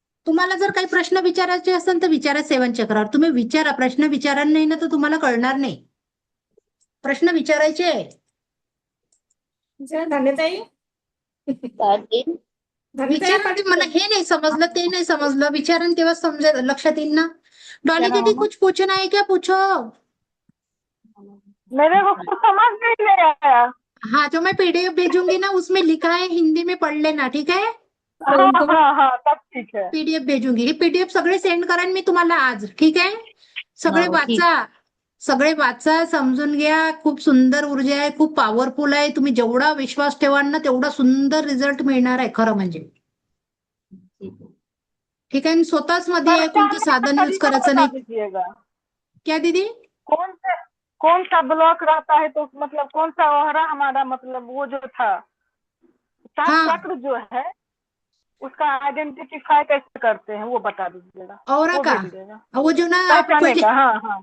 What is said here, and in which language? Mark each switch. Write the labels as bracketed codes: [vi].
[mr] तुम्हाला जर काही प्रश्न विचारायचे असेल तर विचारा 7 चक्रावर. तुम्ही विचारा, प्रश्न विचारा नाही ना तर तुम्हाला कळणार नाही. प्रश्न विचारायचे आहे. धन्यताई तीन धन्यताई विचारा ते मला हे नहीं समझलं ते नहीं समझलं विचारण तेव्हा समजेल लक्षात येईल ना. डॉली विचारा दीदी मामा. [hi] कुछ पूछना है क्या पूछो. मेरे को कुछ समझ नहीं ले आया। हाँ जो मैं पीडीएफ भेजूंगी ना उसमें लिखा है हिंदी में पढ़ लेना ठीक है. हाँ हाँ हाँ तब ठीक है। पीडीएफ भेजूंगी. [mr] हे पीडीएफ सगळे सेंड करेन मी तुम्हाला आज ठीक आहे. सगळे हो, ठीक. वाचा, सगळे वाचा, समजून घ्या. खूप सुंदर ऊर्जा आहे, खूप पॉवरफुल आहे. तुम्ही जेवढा विश्वास ठेवाल ना तेवढा सुंदर रिझल्ट मिळणार आहे खरं म्हणजे. [hi] ठीक है. [mr] ठीक आहे. आणि स्वतःच मध्ये आहे, कोणतं साधन यूज करायचं [hi] बता [mr] नाही. [hi] दीजिएगा क्या दीदी. कौन सा ब्लॉक रहता है तो मतलब कौन सा ओहरा हमारा मतलब वो जो था सात हाँ। चक्र जो है उसका आइडेंटिफाई कैसे करते हैं वो बता दीजिएगा। और वो का भेज देगा वो जो ना आप पहचाने का। हाँ हाँ